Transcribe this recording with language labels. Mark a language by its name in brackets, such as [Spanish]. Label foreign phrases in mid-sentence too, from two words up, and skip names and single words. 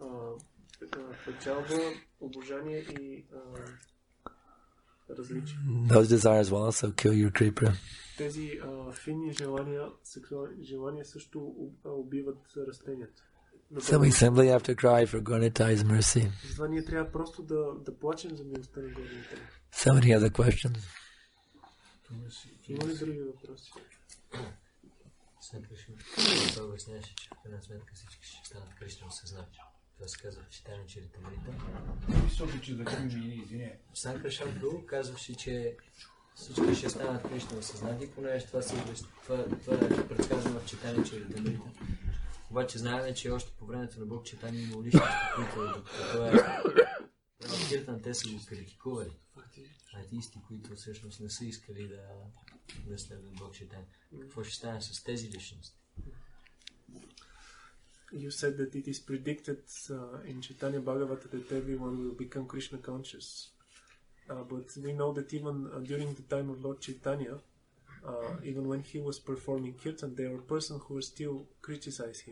[English] Those desires will also kill your kripa. So we simply have to cry for Gaura Nitya's mercy. So many other questions. [Bulgarian] Има ли други въпроси? Санкаршан, това обясняваше, че в крайна сметка всички ще станат Кришна осъзнати. Това се казва в Читания Чаритамрита. Санкаршан Прабху казваше, че всички ще станат Кришна осъзнати, понеже това е предсказано в Читания Чаритамрита. Обаче знаем, че още по времето на Бог Читания има личности, които това е Киртан, те са го критикували. Атеисти, които всъщност не са искали да следват Бог Чайтания. Какво ще стане с тези личности? [English] You said that it is predicted in Chaitanya Bhagavata that everyone will become Krishna conscious. But we know that even during the time of Lord Chaitanya, even when he was performing kirtan, there were persons who were still criticize him.